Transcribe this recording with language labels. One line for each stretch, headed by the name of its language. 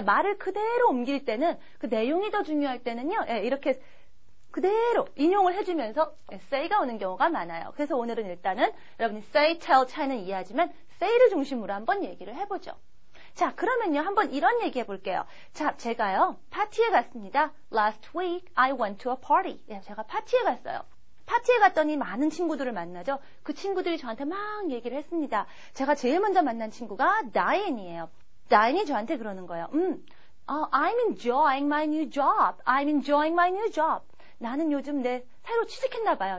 Korean: 말을 그대로 옮길 때는 그 내용이 더 중요할 때는요. 예, 이렇게 그대로 인용을 해주면서 say가 오는 경우가 많아요. 그래서 오늘은 일단은 여러분이 say, tell 차이는 이해하지만 say를 중심으로 한번 얘기를 해보죠. 자, 그러면요, 한번 이런 얘기 해볼게요. 자, 제가요, 파티에 갔습니다.
English: Last week, I went to a party.
Korean: 예, 제가 파티에 갔어요. 파티에 갔더니 많은 친구들을 만나죠. 그 친구들이 저한테 막 얘기를 했습니다. 제가 제일 먼저 만난 친구가 다이앤이에요. 다이앤이 저한테 그러는 거예요.
English: I'm enjoying my new job. I'm enjoying my new job.
Korean: 나는 요즘 새로 취직했나 봐요.